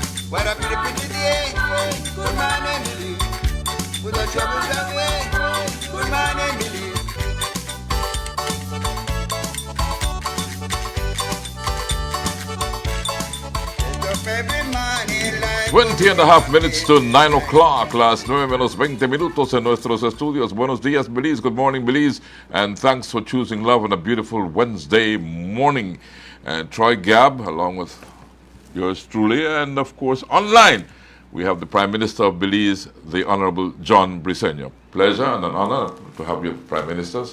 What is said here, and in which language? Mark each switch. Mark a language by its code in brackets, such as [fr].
[en] What a pretty day, good morning, Lily. With the troubles away, good morning, Lily. Get up every morning like 20 and a half minutes to 9 o'clock. [es] Las 9 menos 20 minutos en nuestros estudios. Buenos días, Belize. [en] Good morning, Belize. And thanks for choosing love on a beautiful Wednesday morning. And Troy Gabb, along with yours truly, and of course, online, we have the Prime Minister of Belize, the Honorable John Briceño. Pleasure and an honor to have you, Prime Minister.